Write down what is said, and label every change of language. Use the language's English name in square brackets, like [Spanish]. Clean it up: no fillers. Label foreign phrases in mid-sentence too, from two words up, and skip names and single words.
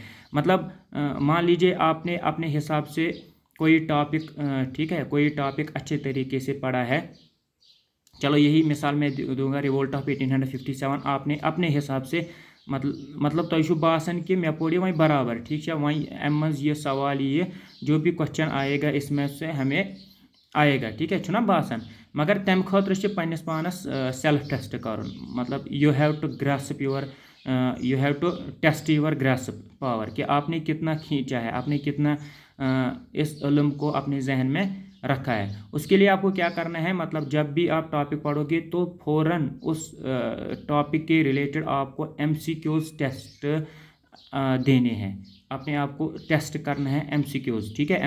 [Hindi] मतलब मान लीजिए आपने अपने हिसाब से कोई टॉपिक, ठीक है, कोई टॉपिक अच्छे तरीके से पढ़ा है, चलो यही मिसाल मैं दूंगा, रिवोल्ट ऑफ 1857 आपने अपने हिसाब से मतलब [Kashmiri] तो बासन [Hindi] कि मैं पढ़ी वही बराबर, ठीक है, वही अम ये सवाल ये जो भी क्वेश्चन आएगा इसमें से हमें आएगा, ठीक है, [Kashmiri] छुना बासन, मगर तम खतर पन्नस पानस सेल्फ टेस्ट कर, [Hindi] मतलब [English] you have to grasp test your grasp power [Hindi] कि आपने कितना खींचा है, आपने कितना इस इल्म को अपने जहन में रखा है। उसके लिए आपको क्या करना है, मतलब जब भी आप टॉपिक पढ़ोगे तो फ़ौरन उस टॉपिक के रिलेटेड आपको [English] MCQs test [Hindi] देने हैं, अपने आप को टेस्ट करना है MCQs, ठीक है।